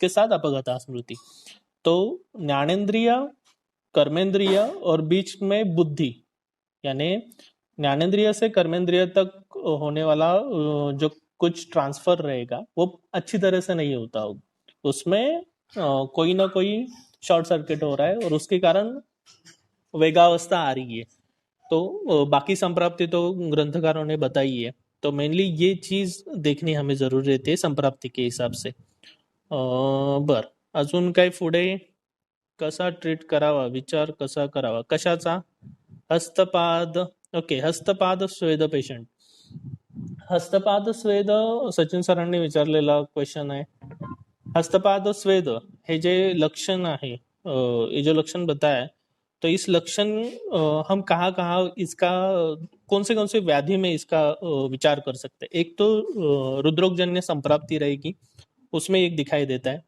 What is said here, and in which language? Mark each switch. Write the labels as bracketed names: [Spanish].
[Hindi] उसके साथ अपगता स्मृति. तो ज्ञानेंद्रिय, कर्मेंद्रिय और बीच में बुद्धि, यानी ज्ञानेंद्रिय से कर्मेंद्रिय तक होने वाला जो कुछ ट्रांसफर रहेगा वो अच्छी तरह से नहीं होता होगा. उसमें कोई ना कोई शॉर्ट सर्किट हो रहा है और उसके कारण वेगावस्था आ रही है। तो बाकी संप्राप्ति तो ग्रंथकारों ने बताई है, तो मेनली ये चीज देखणी हमें जरूर रहते आहे संप्राप्ती के हिसाब से. [Marathi] बर, अजून काय पुढे? कसा ट्रीट करावा, विचार कसा करावा, कशाचा? हस्तपाद. Okay, हस्तपाद स्वेद patient. हस्तपाद स्वेद सचिन सरांनी विचारलेला क्वेश्चन आहे. [Hindi] हस्तपाद स्वेद [Marathi] हे जे लक्षण आहे, [Hindi] ये जो लक्षण बताया, तो इस लक्षण हम कहाँ कहाँ इसका कौन से व्याधि में इसका विचार कर सकते हैं. एक तो रुद्रोगजन्य संप्राप्ति रहेगी, उसमें एक दिखाई देता है.